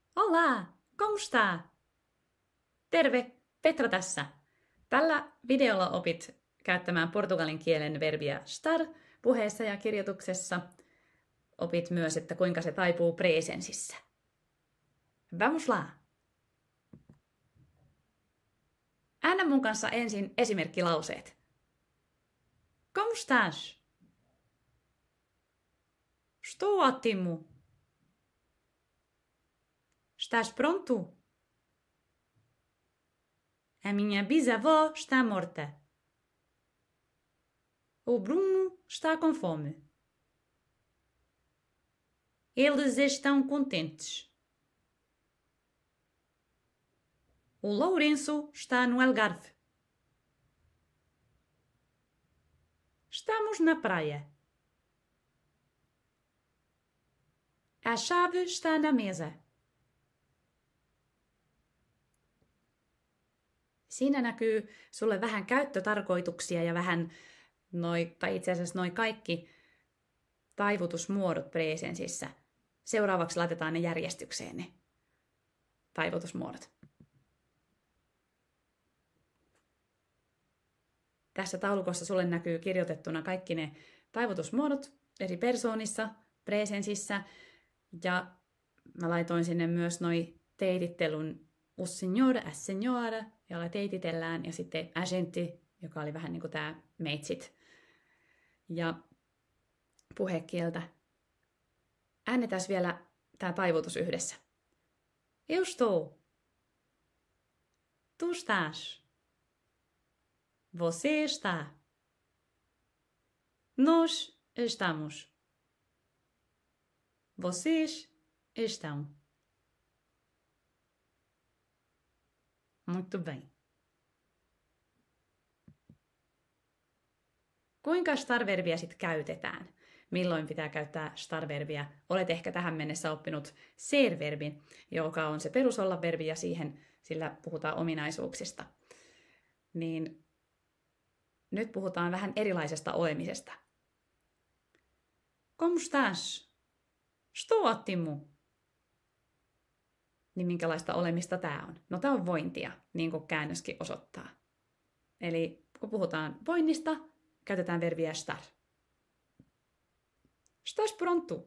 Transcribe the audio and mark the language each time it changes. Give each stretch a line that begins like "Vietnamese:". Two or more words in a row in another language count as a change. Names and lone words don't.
Portuguese: Olá, como está?
Finnish: Terve, Petra tässä. Tällä videolla opit käyttämään portugalin kielen verbiä estar puheessa ja kirjoituksessa. Opit myös, että kuinka se taipuu presensissä.
Portuguese: Vamos lá!
Finnish: Äännä mun kanssa ensin esimerkkilauseet.
Portuguese: Como estás? Estou ótimo. Estás pronto? A minha bisavó está morta. O Bruno está com fome. Eles estão contentes. O Lourenço está no Algarve. Estamos na praia. A chave está na mesa.
Finnish: Siinä näkyy sulle vähän käyttötarkoituksia ja vähän tai itse asiassa noi kaikki taivutusmuodot presensissä. Seuraavaksi laitetaan ne järjestykseen, ne taivutusmuodot. Tässä taulukossa sulle näkyy kirjoitettuna kaikki ne taivutusmuodot eri persoonissa, presensissä. Ja mä laitoin sinne myös noi teitittelun
Portuguese: o senhor, a senhora,
Finnish: jolla teititellään, ja sitten agenti, joka oli vähän niin kuin tää meitsit. Ja puhekieltä. Äännetään vielä tää taivutus yhdessä.
Portuguese: Eu estou. Tu estás. Você está. Nós estamos. Vocês estão. Muito bem.
Finnish: Kuinka estar-verbiä sitten käytetään? Milloin pitää käyttää estar-verbiä? Olet ehkä tähän mennessä oppinut ser-verbin, joka on se perusolla-verbi ja sillä puhutaan ominaisuuksista. Niin nyt puhutaan vähän erilaisesta olemisesta.
Portuguese: Como estás? Estou ótimo.
Finnish: Niin minkälaista olemista tämä on? No tämä on vointia, niin kuin käännöskin osoittaa. Eli kun puhutaan voinnista, käytetään verbiä estar.
Portuguese: Estás pronto?